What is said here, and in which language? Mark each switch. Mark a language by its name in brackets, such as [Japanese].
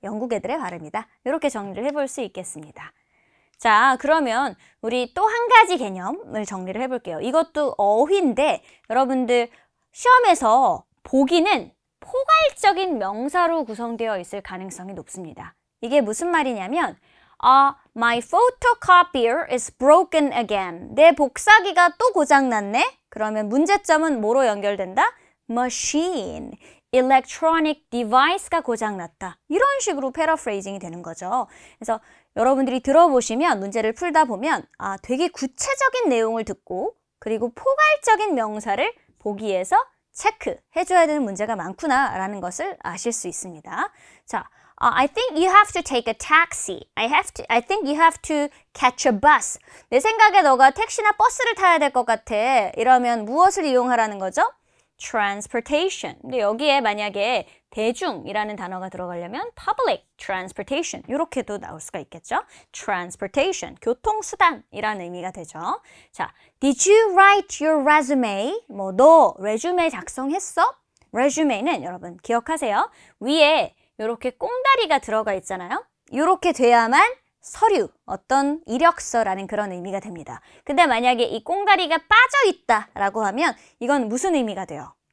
[Korean] 영국 애들의 발음이다. 이렇게 정리를 해볼 수 있겠습니다. 자, 그러면 우리 또 한 가지 개념을 정리를 해볼게요. 이것도 어휘인데 여러분들 시험에서 보기는 포괄적인 명사로 구성되어 있을 가능성이 높습니다. 이게 무슨 말이냐면 [English] My photocopier is broken again. [Korean] 내 복사기가 또 고장났네? 그러면 문제점은 뭐로 연결된다? [English] Machine, electronic device가 [Korean] 고장났다. 이런 식으로 패러프레이징이 되는 거죠. 그래서 여러분들이 들어보시면 문제를 풀다 보면 되게 구체적인 내용을 듣고 그리고 포괄적인 명사를 보기에서 체크해줘야 되는 문제가 많구나 라는 것을 아실 수 있습니다. [English] 자, I think you have to take a taxi. I think you have to catch a bus. [Korean] 내 생각에 너가 택시나 버스를 타야 될 것 같아. 이러면 무엇을 이용하라는 거죠? [English] transportation. [Korean] 근데 여기에 만약에 대중이라는 단어가 들어가려면 public transportation 이렇게도 나올 수가 있겠죠. transportation, 교통수단이라는 의미가 되죠. [English] 자, did you write your resume? [Korean] 너 레주메 작성했어? resume는 여러분 기억하세요. 위에 이렇게 꽁다리가 들어가 있잖아요. 이렇게 돼야만 서류, 어떤 이력서라는 그런 의미가 됩니다. 근데 만약에 이 꽁다리가 빠져 있다라고 하면 이건 무슨 의미가 돼요?